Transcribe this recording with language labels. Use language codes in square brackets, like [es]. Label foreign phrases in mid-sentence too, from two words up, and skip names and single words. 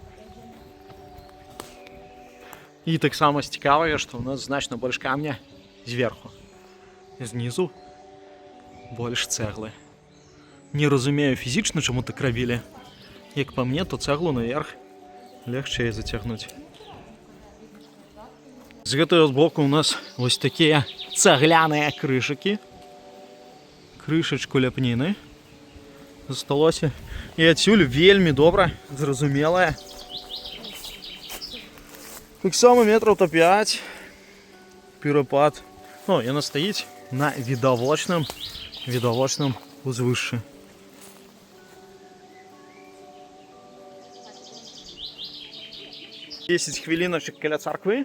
[uk] І так само цікаве, що у нас значно більше камня зверху. Знизу більше цегли. Не розумію фізично, чому так робили. Як по мені, то цеглу наверх легче затягнути. [be] З гэтага боку [uk] у нас ось такі цегляні кришики. Кришечку ляпніни засталося. І адсюль вельми добре, зрозуміле. Так само метрів то 5. Перепад. О, і вона стоїть на відовочному узвищі. Десять хвилиночок біля церкви.